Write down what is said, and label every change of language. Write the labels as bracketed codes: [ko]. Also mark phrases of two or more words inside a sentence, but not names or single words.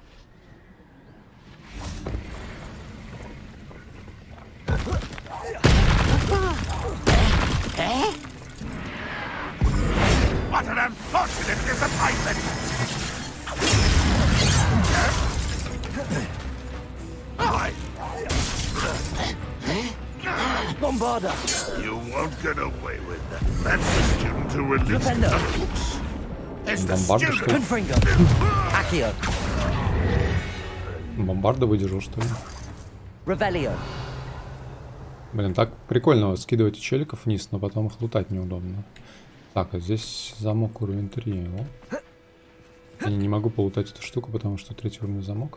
[en] What an unfortunate disappointment! Bombarda. You won't get away with that. That's the student who released Defender. the books. It's the Bombarda, [ru] что ли? [en] student. Confringo. Accio. [ru] Бомбарда выдержал, что ли? Revelio. Блин, так прикольно скидывать челиков вниз, но потом их лутать неудобно. Так, а здесь замок уровень 3. Я не могу полутать эту штуку, потому что 3-й уровень замок.